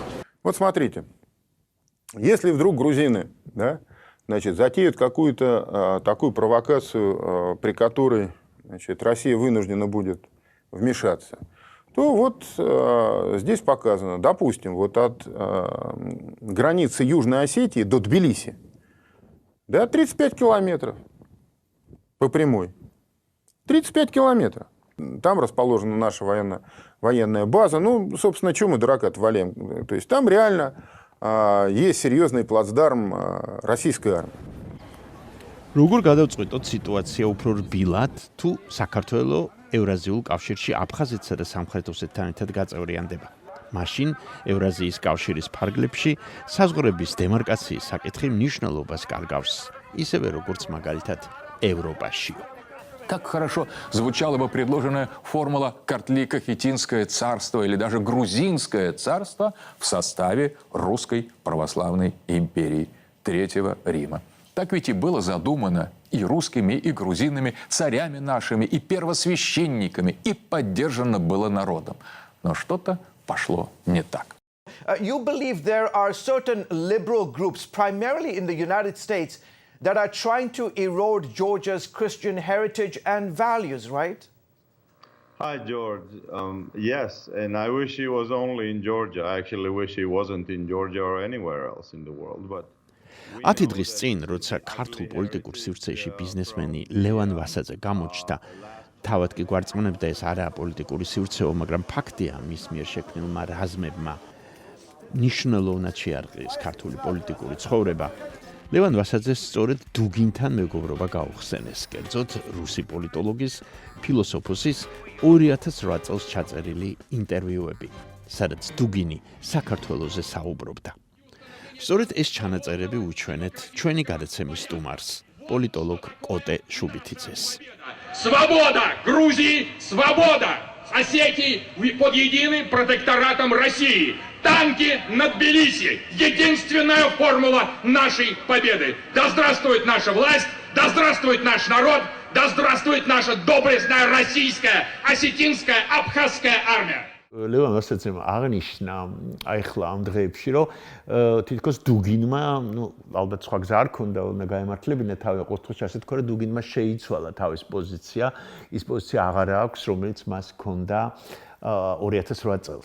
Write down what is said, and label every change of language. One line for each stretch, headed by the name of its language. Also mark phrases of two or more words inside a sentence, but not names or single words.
Russian: Вот смотрите, если вдруг грузины, да, значит, затеют какую-то такую провокацию, при которой, значит, Россия вынуждена будет вмешаться, то вот здесь показано, допустим, вот от границы Южной Осетии до Тбилиси, да, 35 километров по прямой. 35 километров. Там расположена наша военная база. Ну, собственно, чего мы дурака-то валяем? То есть там реально есть серьезный плацдарм российской армии.
Georgian: როგორ გადავწყვეტოთ სიტუაცია უფრო რბილად, თუ საქართველო ევრაზიულ კავშირში აფხაზეთსა და სამხრეთ ოსეთთან ერთად გაწევრიანდება. მაშინ ევრაზიის კავშირის ფარგლებში საზღვრების დემარკაციის საკითხი მნიშვნელობას კარგავს, ისევე როგორც მაგალითად ევროპაშიო.
Russian: Как хорошо звучала бы предложенная формула Картлико-Хитинское царство или даже Грузинское царство в составе Русской Православной империи Третьего Рима. Так ведь и было задумано и русскими, и грузинами, царями нашими, и первосвященниками, и поддержано было народом. Но что-то пошло не так.
English: You believe there are certain liberal groups, primarily in the United States, that are trying to erode Georgia's Christian heritage and values, right? Hi, George. Yes, and I wish he was only in Georgia. I actually wish he wasn't in Georgia or anywhere else in the world, but...
Georgian: 10 დღის წინ, როცა ქართულ პოლიტიკურ სივრცეში ბიზნესმენი ლევან ვასაძე გამოჩნდა, თავად კი გვარწმუნებდა ეს არაა პოლიტიკური სივრცეო, მაგრამ ფაქტია მის მიერ შექმნილმა რაზმებმა ნიშნულოვნად შეარყიეს ქართული პოლიტიკური ცხოვრება. ლევან ვასაძეს სწორედ დუგინთან მეგობრობა გაუხსენეს, კერძოდ რუსი პოლიტოლოგის, ფილოსოფოსის 2008 წელს ჩაწერილი ინტერვიუები, სადაც დუგინი საქართველოზე საუბრობდა. სწორედ ეს ჩანაწერები უჩვენეთ ჩვენი გადაცემის სტუმარს, პოლიტოლოგ კოტე შუბითიძეს.
Russian: Свобода Грузии, свобода Осетии под единым протекторатом России. Танки над Тбилиси. Единственная формула нашей победы. Да здравствует наша власть, да здравствует наш народ, да здравствует наша доблестная российская, осетинская, абхазская армия.
Georgian: ლევან ვასაძემ აღნიშნა ახლა ამ დღეებში, რომ თითქოს დუგინმა, ალბათ სხვა გზა არ ქონდა, უნდა გაემართლებინა თავი, ყოველთვის ასე თქვა, რომ დუგინმა შეიცვალა თავის პოზიცია, ის პოზიცია აღარა აქვს, რომელიც მას ჰქონდა 2008 წელს.